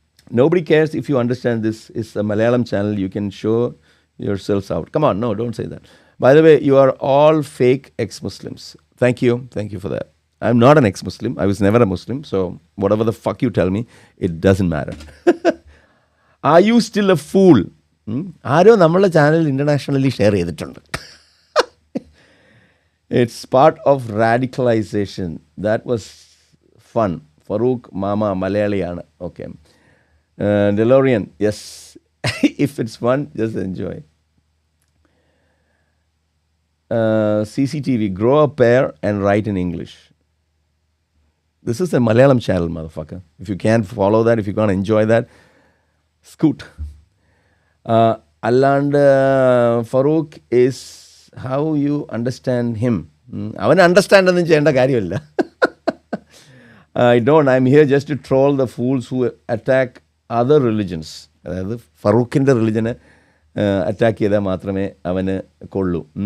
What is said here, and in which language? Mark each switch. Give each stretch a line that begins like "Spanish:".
English: Nobody cares if you understand this is a Malayalam channel. You can show yourselves out. Come on, no, don't say that. By the way, you are all fake ex-Muslims. Thank you for that. I'm not an ex-Muslim. I was never a Muslim. So whatever the fuck you tell me, it doesn't matter. Are you still a fool?
Malayalam: ആരോ നമ്മളെ channel internationally share ചെയ്തിട്ടുണ്ട്.
English: It's part of radicalization. That was fun. Farouk Mama Malayaliana. Okay. DeLorean. Yes. If it's fun, just enjoy. CCTV. Grow a pair and write in English. This is a Malayalam channel, motherfucker. If you can't follow that, if you can't enjoy that, scoot. Aland Farouk is how you understand him.
Malayalam: അവൻ understand ഒന്നും ചെയ്യേണ്ട കാര്യമില്ല.
English: I don't. I'm here just to troll the fools who attack other religions.
Malayalam: അതായത് ഫറൂഖിൻ്റെ റിലിജനെ attack ചെയ്താൽ മാത്രമേ അവന് കൊള്ളൂ.